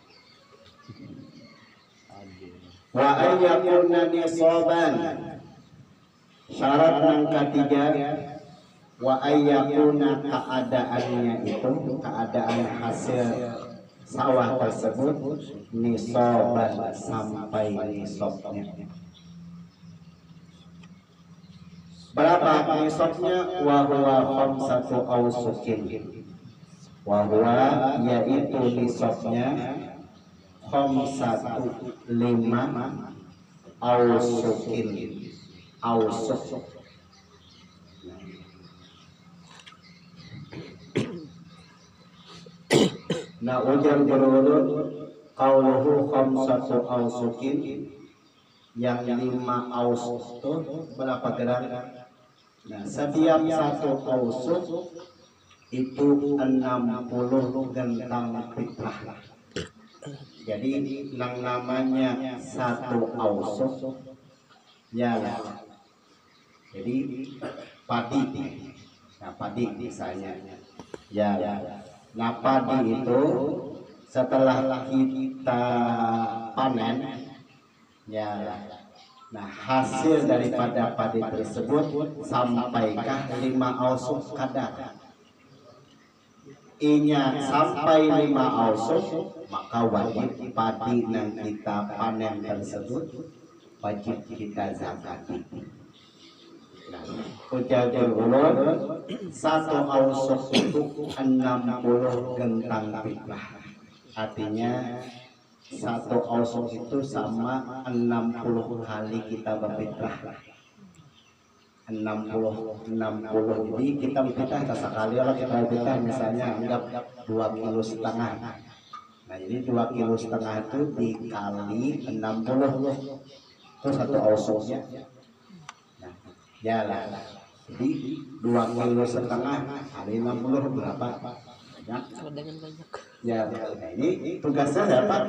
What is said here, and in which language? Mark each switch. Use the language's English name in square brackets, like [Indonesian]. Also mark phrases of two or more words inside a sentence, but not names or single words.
[Arabic] وأن يكون نصابا, [Indonesian] syarat yang ketiga, [Arabic] وأن يكون [Indonesian] keadaannya itu keadaan hasil sawah tersebut nisaban sampai nisabnya. Berapa nisabnya? [Arabic] وهو خمسة أوسق. وهو [Indonesian] yaitu nisabnya [Arabic] خمسة 5 أوسق. [Banjar] Awsuk. Nah ujar berulun [Arabic] قوله خمسة أوسق, [Indonesian] yang 5 aus itu berapa gram? Nah, setiap 1 ausuk itu 60 gentang fitrah. Jadi yang namanya 1 ausuk ya, jadi padi. Nah, padi misalnya ya. Nah, padi itu setelah kita panen ya, nah hasil daripada padi tersebut sampaikah 5 ausuk kadar. Inya sampai 5 ausuk, maka wajib padi yang kita panen tersebut wajib kita zakati. [Banjar] Nah, ujar ulun 1 ausuk itu 60 gentang fitrah. [Indonesian] Artinya 1 ausuk itu sama 60 kali kita berfitrah. 60. Jadi kita berfitrah sekali lah kita berfitrah, misalnya anggap 2,5 kg. Nah, jadi 2,5 kg itu dikali 60 itu 1 ausuknya. Nah, ya lah. Jadi 2,5 kg kali 60 berapa? Banyak. Ya, nah ini tugasnya siapa?